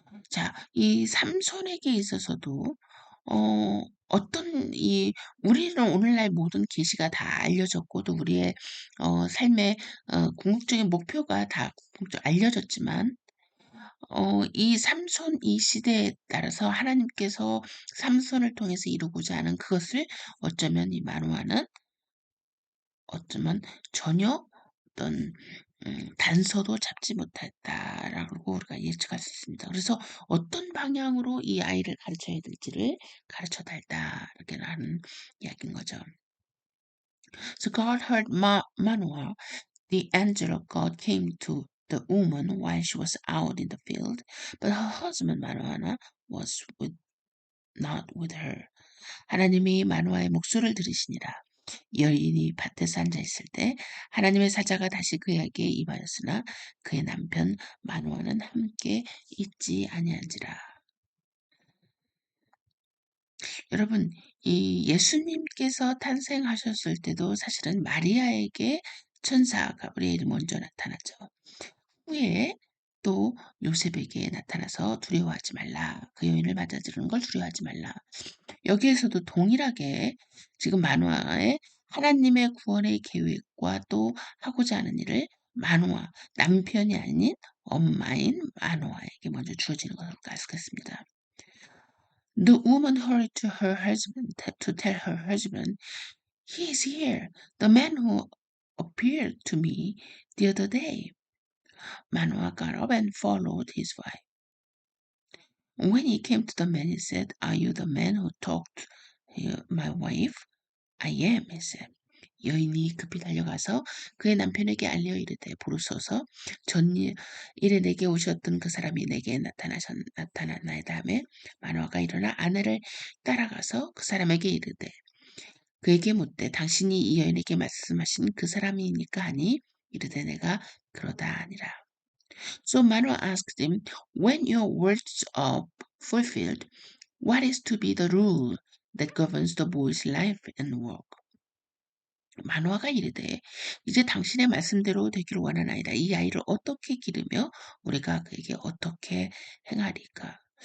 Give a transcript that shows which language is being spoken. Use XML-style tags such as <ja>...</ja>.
<ko>자, 이 삼손에게 있어서도 어떤 우리는 오늘날 모든 계시가 다 알려졌고 또 우리의 삶의 궁극적인 목표가 다 알려졌지만 이 삼손 이 시대에 따라서 하나님께서 삼손을 통해서 이루고자 하는 그것을 어쩌면 이 만화는 어쩌면 전혀 어떤 단서도 잡지 못했다라고 우리가 예측할 수 있습니다. 그래서 어떤 방향으로 이 아이를 가르쳐야 될지를 가르쳐 달다 이렇게 하는 이야기인 거죠.</ko> <en>So God heard Manoah The angel of God came to the woman while she was out in the field, but her husband Manoah was not with her.</en> <ko>하나님이 마노아의 목소리를 들으시니라. 여인이 밭에서 앉아 있을 때 하나님의 사자가 다시 그에게 임하였으나 그의 남편 마노아는 함께 있지 아니한지라. 여러분, 이 예수님께서 탄생하셨을 때도 사실은 마리아에게 천사 가브리엘이 먼저 나타났죠. 후에 또 요셉에게 나타나서 두려워하지 말라. 그 여인을 맞아들이는 걸 두려워하지 말라. 여기에서도 동일하게 지금 마노아의 하나님의 구원의 계획과 또 하고자 하는 일을 마노아, 남편이 아닌 엄마인 마노아에게 먼저 주어지는 것으로 알 수 있습니다.</ko> <en>The woman hurried to her husband to tell her husband, "He is here, the man who appeared to me the other day." Manoah got up and followed his wife. When he came to the man, he said, "Are you the man who talked to my wife?" "I am," he said.</en> <ko>여인이 급히 달려가서 그의 남편에게 알려 이르되 보소서 전일에 내게 오셨던 그 사람이 내게 나타나나이다 하매 마노아가 일어나 아내를 따라가서 그 사람에게 이르되 그에게 묻되 당신이 이 여인에게 말씀하신 그 사람이니까 하니 이르되 내가 그러다 아니라.</ko> <en>So Manoah asked him, "When your words are fulfilled, what is to be the rule that governs the boy's life and work?"</en> <ko>마노아가 이르되 이제 당신의 말씀대로 되기를 원하나이다. 이 아이를 어떻게 기르며 우리가 그에게 어떻게 행하리까?</ko>